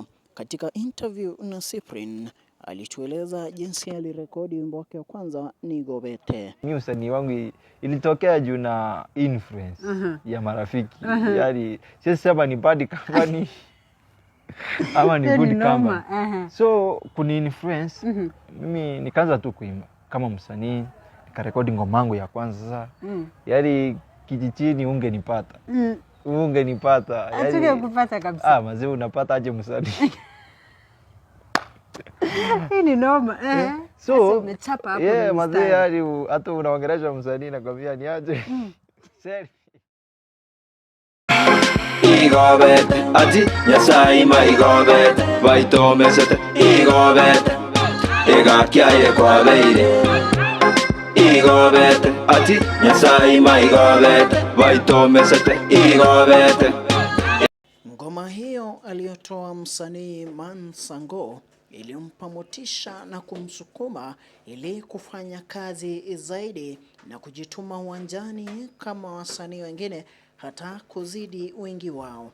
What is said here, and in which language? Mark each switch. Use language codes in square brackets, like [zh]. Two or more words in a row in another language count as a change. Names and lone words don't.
[sw] Katika interview na Cyprian alitueleza jinsi alirekodi wimbo wake wa kwanza Nigobete. Mimi usanii wangu ilitokea juu na influence ya marafiki. Yaani sisi sema ni [en] bad company [sw] ama ni [en] good company. [sw] So kuni influence mimi nikaanza tu kuimba kama msanii, nikarekodi ngoma yangu ya kwanza sasa. Yaani kijijini ungenipata. Ungenipata. Yaani kupata kabisa. Mazee unapata aje msanii? Hii ni noma. So umechapa hapo. Mazee hadi hata unaongelesha msanii na kwambia ni aje. Seri. [guz] Igobet ati Nyasaye ma igobet baitomesete igobet egakyaye kwa beire igobet ati Nyasaye ma igobet baitomesete igobet. [sw] Ngoma hiyo aliyotoa msanii Mansango ilimpa motisha na kumsukuma ili kufanya kazi zaidi na kujituma uwanjani kama wasanii wengine, hata kuzidi wengi wao.